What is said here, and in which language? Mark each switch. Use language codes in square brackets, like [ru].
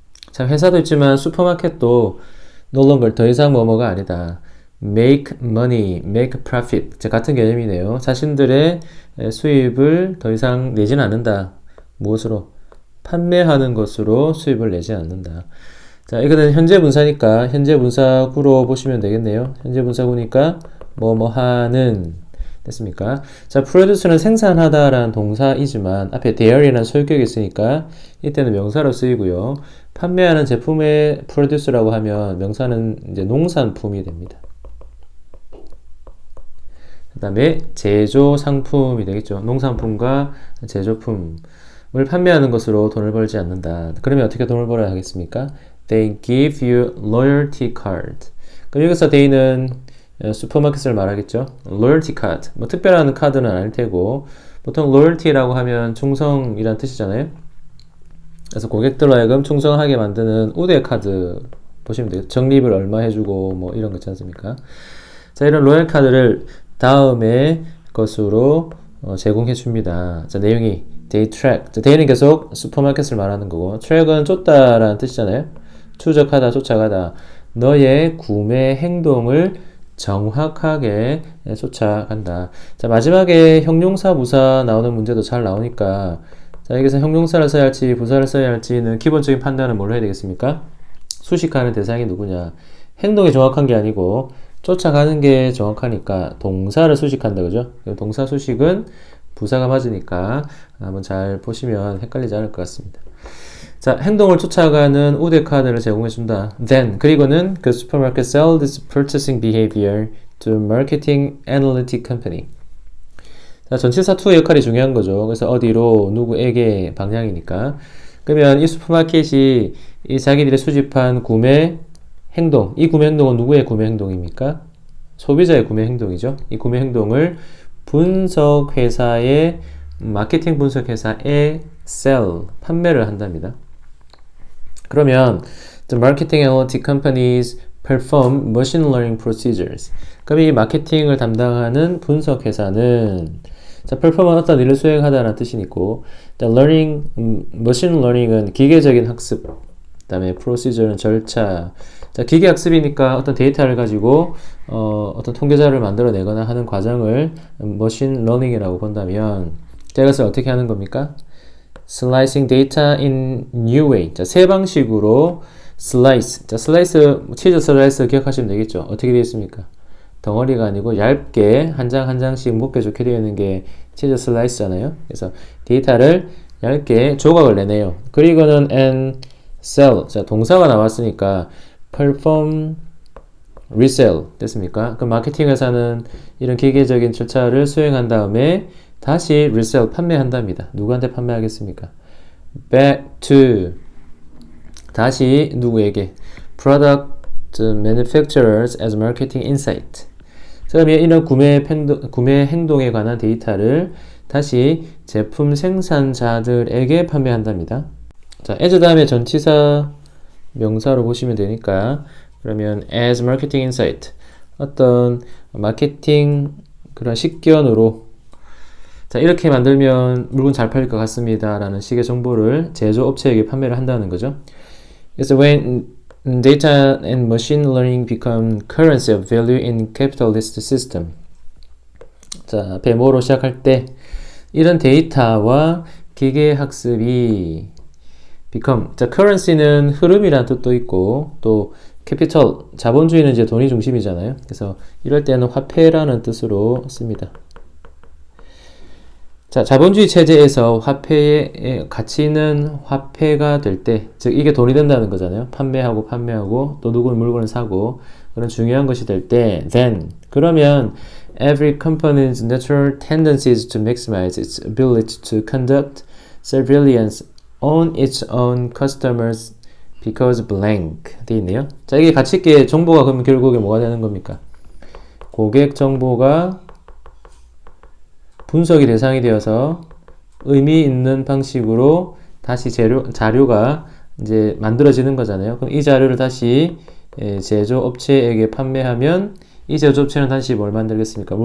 [ko] 자, 회사도 있지만 슈퍼마켓도 [en] no longer [ko] 더 이상 뭐뭐가 아니다. [en] make money, make profit. [ko] 자, 같은 개념이네요. 자신들의 수입을 더 이상 내진 않는다. 무엇으로? 판매하는 것으로 수입을 내지 않는다. 자, 이거는 현재 분사니까 현재 분사구로 보시면 되겠네요. 현재 분사구니까 뭐뭐 하는 됐습니까? 자, produce는 생산하다라는 동사이지만 앞에 there이라는 소유격이 있으니까 이때는 명사로 쓰이고요. 판매하는 제품의 produce라고 하면 명사는 이제 농산품이 됩니다. 그 다음에 제조 상품이 되겠죠. 농산품과 제조품을 판매하는 것으로 돈을 벌지 않는다. 그러면 어떻게 돈을 벌어야 하겠습니까? [en] They give you loyalty card. [ko] 그럼 여기서 they는 슈퍼마켓을 말하겠죠. [en] loyalty card. [ko] 뭐 특별한 카드는 아닐 테고 보통 loyalty라고 하면 충성이란 뜻이잖아요. 그래서 고객들로 하여금 충성하게 만드는 우대 카드 보시면 돼요. 적립을 얼마 해주고 뭐 이런 거 있지 않습니까? 자, 이런 로얄 카드를 다음에 것으로 제공해 줍니다. 자, 내용이 they track. 자, they는 계속 슈퍼마켓을 말하는 거고 track은 쫓다라는 뜻이잖아요. 추적하다, 쫓아가다. 너의 구매 행동을 정확하게 쫓아간다. 자, 마지막에 형용사, 부사 나오는 문제도 잘 나오니까 자, 여기서 형용사를 써야 할지 부사를 써야 할지는 기본적인 판단은 뭘로 해야 되겠습니까? 수식하는 대상이 누구냐? 행동이 정확한 게 아니고 쫓아가는 게 정확하니까 동사를 수식한다, 그죠? 동사 수식은 부사가 맞으니까 한번 잘 보시면 헷갈리지 않을 것 같습니다. 자, 행동을 쫓아가는 우대 카드를 제공해준다. [en] Then, [ko] 그리고는 그 슈퍼마켓 [en] sell this purchasing behavior to marketing analytic company. [ko] 자, 전치사 to의 역할이 중요한 거죠. 그래서 어디로, 누구에게 방향이니까. 그러면 이 슈퍼마켓이 이 자기들이 수집한 구매 행동, 이 구매 행동은 누구의 구매 행동입니까? 소비자의 구매 행동이죠. 이 구매 행동을 분석회사의 마케팅 분석회사에 sell, 판매를 한답니다. [en] 그러면 the marketing analytic companies perform machine learning procedures. [ko] 그럼 이 마케팅을 담당하는 분석회사는 자, perform은 어떤 일을 수행하다는 뜻이 있고 the learning, machine learning은 기계적인 학습, 다음에 procedure는 절차. 자, 기계학습이니까 어떤 데이터를 가지고 어떤 통계자를 만들어내거나 하는 과정을 machine learning이라고 본다면, 자, 이것을 어떻게 하는 겁니까? [en] slicing data in new way. [ko] 자, 새 방식으로 slice. 자, 슬라이스, 치즈 슬라이스 기억하시면 되겠죠? 어떻게 되어 있습니까? 덩어리가 아니고 얇게 한 장 한 장씩 묶여 좋게 되어 있는 게 치즈 슬라이스잖아요. 그래서 데이터를 얇게 조각을 내네요. 그리고는 [en] and sell. [ko] 자, 동사가 나왔으니까 [en] perform resell [ko] 됐습니까? 그 마케팅 회사는 이런 기계적인 절차를 수행한 다음에 다시 resell 판매한답니다. 누구한테 판매하겠습니까? [en] back to [ko] 다시 누구에게? [en] product manufacturers as marketing insight. [ko] 그러면 이런 구매 행동에 관한 데이터를 다시 제품 생산자들에게 판매한답니다. 자, as 다음에 전치사 명사로 보시면 되니까, 그러면 [en] as marketing insight [ko] 어떤 마케팅 그런 식견으로, 자, 이렇게 만들면 물건 잘 팔릴 것 같습니다 라는 식의 정보를 제조업체에게 판매를 한다는 거죠. [en] 그래서 when data and machine learning become currency of value in capitalist system. [ko] 자, 앞에 뭐로 시작할 때 이런 데이터와 기계학습이 become, 자, currency는 흐름이라는 뜻도 있고, 또 capital, 자본주의는 이제 돈이 중심이잖아요. 그래서 이럴 때는 화폐라는 뜻으로 씁니다. 자, 자본주의 체제에서 화폐의 가치는 화폐가 될 때, 즉 이게 돈이 된다는 거잖아요. 판매하고 또 누구는 물건을 사고 그런 중요한 것이 될 때, [en] then [ko] 그러면 [en] every company's natural tendency is to maximize its ability to conduct surveillance on its own customers because blank [ko] 돼 있네요. 자, 이게 가치 있게 정보가 그러면 결국에 뭐가 되는 겁니까? 고객 정보가 분석이 대상이 되어서 의미 있는 방식으로 다시 자료가 이제 만들어지는 거잖아요. 그럼 이 자료를 다시 제조업체에게 판매하면 이 제조업체는 다시 뭘 만들겠습니까?